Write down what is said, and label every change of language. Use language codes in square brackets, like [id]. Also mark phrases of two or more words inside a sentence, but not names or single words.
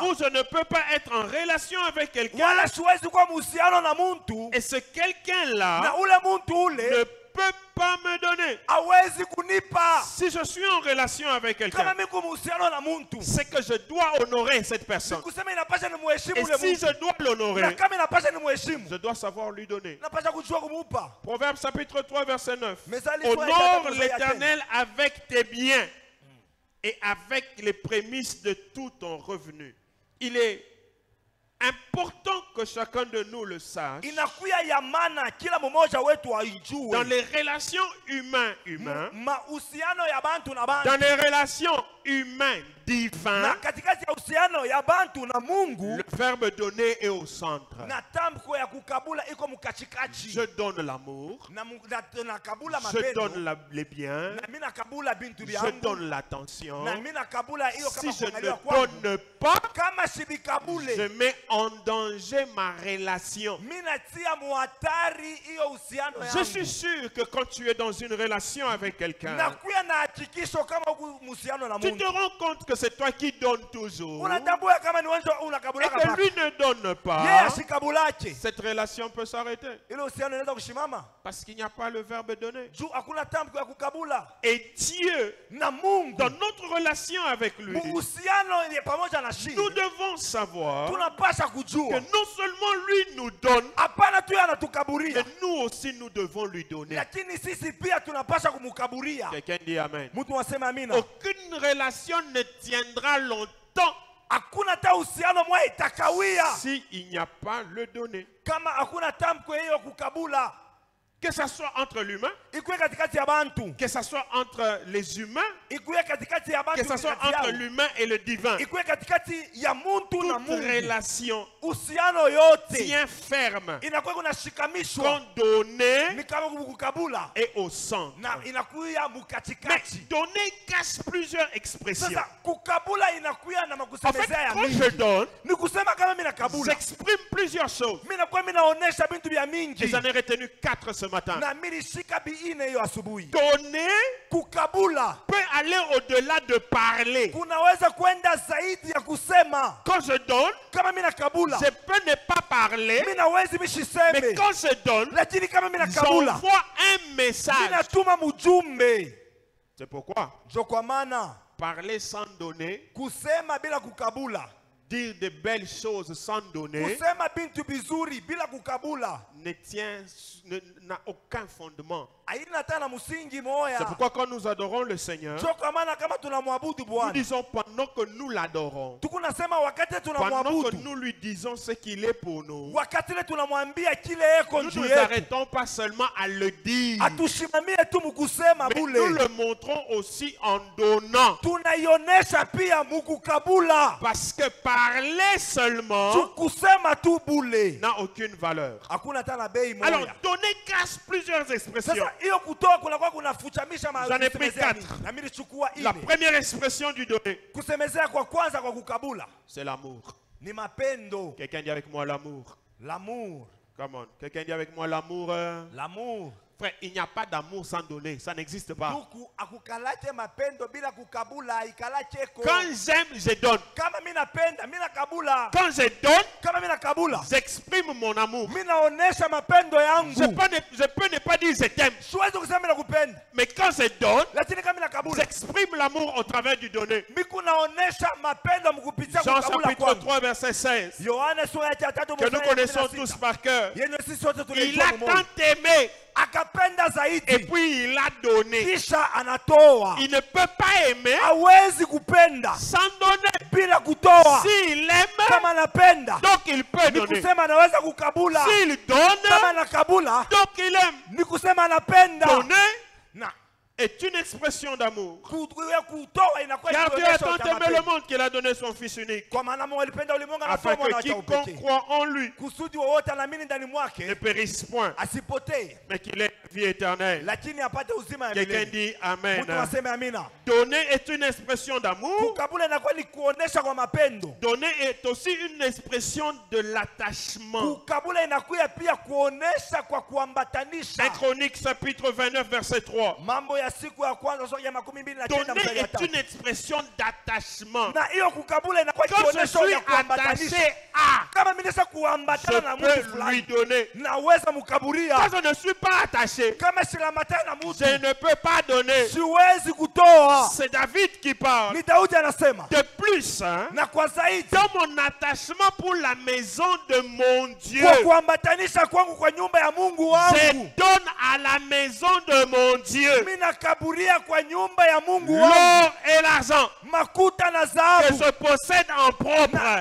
[fr] Ou je ne peux pas être en relation avec quelqu'un [sw] Wala siwezi kuwa muhusiano na muntu [fr] et ce quelqu'un-là [sw] na ule muntu [fr] ne [sw] ule [fr] peut pas me donner. [sw] hawezi kunipa. [fr] Si je suis en relation avec [sw] Kama [fr] quelqu'un, [sw] mimi muhusiano na muntu, [fr] c'est que je dois honorer cette personne. [sw] kusema inapasha nimheshimu [fr] Et [sw] ule [fr] si [sw] muntu. [fr] je dois [sw] Na [fr] l'honorer, [sw] kama inapasha nimheshimu, [fr] je dois savoir lui donner. [sw] napasha kujua kumupa. [fr] Proverbe chapitre 3 verset 9. [sw] Methali [fr] Honore l'Éternel avec tes biens et avec les prémices de tout ton revenu. Il est important que chacun de nous le sache. [sw] Inakuya ya maana kila mmoja wetu aijue. [fr] Dans les relations humains, [sw] Mahusiano ya bantu na bantu. [fr] dans les relations humains divins, [sw] Na katikati ya uhusiano ya bantu na Mungu, [fr] le verbe donner est au centre. [sw] na tamko ya kukabula iko mukachikachi. [fr] Je donne l'amour, [sw] Na kabula [fr] je [sw] mapendo. [fr] donne les biens, [sw] Na mimi nakabula bintu [fr] je [sw] byangu. [fr] donne l'attention. [sw] Na mimi nakabula hiyo [fr] Si [sw] kama [fr] je [sw] kuangalia [fr] ne [sw] kwangu. [fr] donne pas, [sw] Kama sibikabule, [fr] je mets en danger ma relation. [sw] mimi natia muhatari hiyo uhusiano [fr] Je [sw] yangu. [fr] suis sûr que quand tu es dans une relation avec quelqu'un, [sw] Nakuya na hakikisho kama uko muhusiano na [fr] tu [sw] Mungu. [fr] te rends compte que c'est toi qui donnes toujours [sw] Unatambua kama ni wewe [fr] et [sw] unakabula [fr] que [sw] kapa. [fr] lui ne donne [sw] Yeye [fr] pas. [sw] asikabulache. [fr] Cette relation peut s'arrêter [sw] Ile uhusiano inaweza kushimama. [fr] parce qu'il n'y a pas le verbe donner. [sw] Juu hakuna tamko ya kukabula. [fr] Et Dieu, [sw] Na Mungu, [fr] dans notre relation avec lui, [sw] uhusiano ya pamoja na shi. [fr] nous devons savoir [sw] Tunapasha [fr] que [sw] kujua. [fr] non seulement lui nous donne, [sw] Hapana tu [fr] mais [sw] anatukaburia. [fr] nous aussi nous devons lui donner. [sw] Lakini sisi pia tunapasha kumukaburia. [fr] Quelqu'un dit Amen. [sw] Mtu wasema amina. [fr] Aucune relation ne tiendra longtemps [sw] Hakuna ta uhusiano mwa itakawia [fr] s'il n'y a pas le donner. [sw] kama hakuna tamko hiyo kukabula. [fr] Que ce soit entre l'humain, [sw] Ikuwe katikati ya bantu. [fr] que ce soit entre les humains, [sw] Ikuwe katikati ya bantu. [fr] que ce soit [sw] katikati [fr] entre [sw] yao. [fr] l'humain et le divin. [sw] Ikuwe katikati ya muntu na [fr] Toute [sw] Mungu. [fr] relation [sw] Uhusiano yote [fr] tient ferme [sw] inakuwa kuna shikamishwa [fr] quand donner [sw] ni kama kukabula [fr] est au centre. [sw] na inakuya [fr] Mais [sw] mukatikati. [fr] donner cache plusieurs expressions. [sw] Sasa kukabula inakuya na [fr] En fait, [sw] makusemezea ya [fr] quand je [sw] mingi. [fr] donne, [sw] Ni kusema kama mimi nakabula. [fr] j'exprime plusieurs choses. [sw] Mimi nakuwa mimi naonesha bintu vya [fr] Et [sw] mingi. [fr] j'en ai retenu 4 ce matin. [sw] Na mimi nishika biine hiyo asubuhi. [fr] Donner [sw] Kukabula [fr] peut aller au-delà de parler. [sw] kunaweza kwenda zaidi ya kusema. [fr] Quand je donne, [sw] Kama mimi nakabula, [fr] je peux ne pas parler, [sw] mimi nawezi [fr] mais [sw] mishiseme. [fr] quand je donne, [sw] Lakini kama mimi nakabula, [fr] j'envoie un [sw] mimi [fr] message. [sw] natuma mjumbe. [fr] C'est pourquoi [sw] Jo kwa maana [fr] parler sans donner, [sw] kusema bila kukabula, [fr] dire de belles choses sans donner, [sw] kusema bintu bizuri bila kukabula [fr] n'a aucun fondement. [sw] haina tena msingi [fr] C'est [sw] moya. [fr] pourquoi quand nous adorons le Seigneur, [sw] Jo kwa maana kama tunamwabudu [fr] nous [sw] Bwana, [fr] disons pendant que nous l'adorons, [sw] tukunasema wakati [fr] pendant que [sw] tunamwabudu, [fr] nous lui disons ce qu'il est pour nous, [sw] wakati ile tunamwambia kile eko [fr] nous [sw] juu [fr] ne nous [sw] yetu, [fr] arrêtons pas seulement à le dire, [sw] atushimamie tu mkusema [fr] mais nous [sw] bule, [fr] le montrons aussi en donnant. [sw] tunaionesha pia mukukabula. [fr] Parce que parler seulement [sw] Kusema tu bule [fr] n'a aucune valeur. [sw] hakuna tena bei [fr] Alors, [sw] moya. [fr] donner cache plusieurs expressions. [sw] Sasa hiyo kutoa kunakuwa kunafuchamisha [fr] J'en ai pris [sw] kusemezea [fr] 4. [sw] mingi. Na mimi nilichukua [fr] La [sw] ile [fr] première expression du donner, [sw] kusemezea kwa kwanza kwa kukabula [fr] c'est l'amour. [sw] ni mapendo. [fr] Quelqu'un dit avec moi l'amour. L'amour, [en] Come on. [fr] Quelqu'un dit avec moi l'amour. l'amour. Frère, il n'y a pas d'amour sans donner. Ça n'existe pas. [sw] Ndugu akukalache mapendo bila kukabula ikalacheko. [fr] Quand j'aime, je donne. [sw] Kama mimi napenda, mimi nakabula. [fr] Quand je donne, [sw] Kama mimi nakabula, [fr] j'exprime mon amour. [sw] mimi naonesha mapendo yangu. [fr] Je peux ne pas dire je t'aime. [sw] Siwezi kusema mimi nakupenda. [fr] Mais quand je donne, [sw] Lakini kama mimi nakabula, [fr] j'exprime l'amour au travers du donner. [sw] mimi kunaonesha mapendo mkupitia [fr] Jean [sw] kukabula [fr] chapitre [sw] kwangu. [fr] 3, verset 16. [sw] Yohana sura ya 3 [fr] Que nous connaissons tous par cœur. [sw] Yenye sisi sote [fr] Il [sw] tunaijua [fr] a [sw] mmoja. [fr] tant aimé [sw] Akapenda [fr] et [sw] zaidi [fr] puis il a donné. [sw] kisha anatoa. [fr] Il ne peut pas aimer [sw] Hawezi kupenda [fr] sans donner. [sw] bila kutoa. [fr] S'il aime, [sw] Kama anapenda [fr] donc il peut [sw] ni [fr] donner. [sw] kusema anaweza kukabula. [fr] S'il donne, [sw] Kama anakabula [fr] donc il aime. [sw] ni kusema anapenda. [fr] Donner [sw] Na [fr] est une expression d'amour. [sw] kutoa inakuwa [fr] Car Dieu a [sw] ikionyesha [fr] tant aimé [sw] utamaduni. [fr] le monde qu'il a donné son Fils unique. [sw] Kwa maana Mungu alipenda ulimwengu [fr] Afin [sw] anatoa [fr] que [sw] mwana wake wa [fr] quiconque [sw] pekee. [fr] croit en lui [sw] Kusudi wowote anaamini ndani [fr] ne [sw] mwake [fr] périsse point, [sw] asipotee, [fr] mais qu'il ait la vie éternelle. [sw] lakini apate uzima ya [fr] Quelqu'un [sw] milele. [fr] dit Amen. [sw] Mtu aseme amina. [fr] Donner est une expression d'amour. [sw] Kukabula inakuwa ni kuonesha kwa mapendo. [fr] Donner est aussi une expression de l'attachement. [sw] Kukabula inakuwa pia kuonesha kwa kuambatanisha. [fr] 1 Chroniques chapitre 29 verset 3. [sw] Mambo ya siku ya kwanza sura ya 29 [fr] Donner [sw] mstari wa [fr] est 3. une expression d'attachement. [sw] Na hiyo kukabula inakuwa [fr] Quand je [sw] kuonesha [fr] suis [sw] ya kuambatanisha. [fr] attaché à, [sw] Kama [fr] peux lui donner. Quand je ne suis pas attaché, je ne peux pas donner. C'est David qui parle. De plus, hein, dans mon attachement pour la maison de mon Dieu, je donne à la maison de mon Dieu l'or et l'argent que je possède en propre.